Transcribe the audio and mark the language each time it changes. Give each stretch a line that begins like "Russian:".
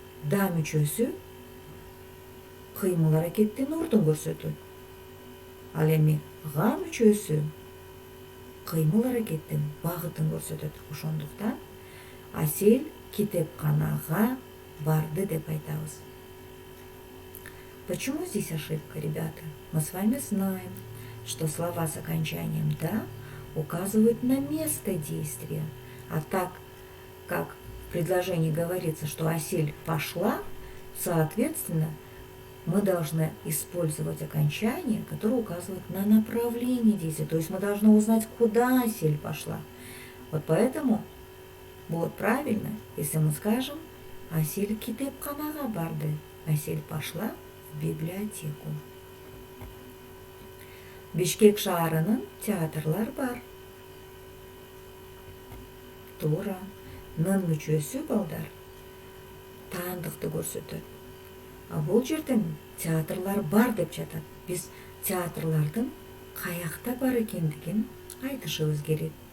Kyrgyz: Да мүчөсү кыймыл аракеттин ордун көрсөтөт. Ал эми га мүчөсү кыймыл аракеттин багытын көрсөтөт. Ошондуктан Асел китепканага барды деп айтабыз.
Russian: Почему здесь ошибка, ребята? Мы с вами знаем, что слова с окончанием «да» указывают на место действия. А так как в предложении говорится, что Асель пошла, соответственно, мы должны использовать окончание, которое указывает на направление действия. То есть мы должны узнать, куда Асель пошла. Вот поэтому будет правильно, если мы скажем
Kyrgyz: «Асель китепканага барды».
Russian: Асель пошла в библиотеку.
Kyrgyz: Бишкек шаарынын театрлар бар. Туура. Нын мүчөсү, балдар, таандыкты көрсөтөт. А бул жерден театрлар бар деп жатат. Биз театрлардын каякта бар экендигин айтышыбыз керек.